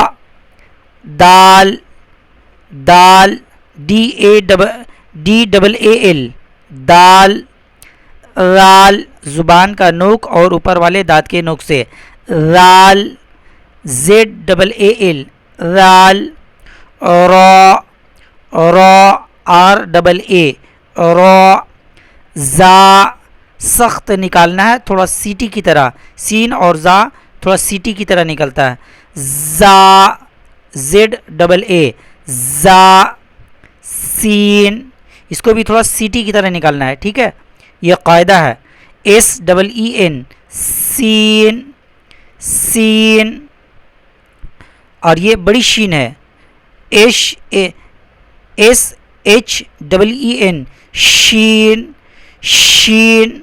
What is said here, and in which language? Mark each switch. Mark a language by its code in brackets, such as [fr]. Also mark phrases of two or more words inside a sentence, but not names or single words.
[ur] دال دال DAAL، دال۔ رال، زبان کا نوک اور اوپر والے دانت کے نوک سے، رال، ZAAL، رال۔ را را RAA، را۔ زا، سخت نکالنا ہے تھوڑا سیٹی کی طرح، سین اور زا تھوڑا سیٹی کی طرح نکلتا ہے، زا، ZAA، زا۔ سین، اس کو بھی تھوڑا سیٹی کی طرح نکالنا ہے، ٹھیک ہے، یہ قاعدہ ہے۔ SEEN، سین سین، اور یہ بڑی شین ہے، SHEEN، شین شین۔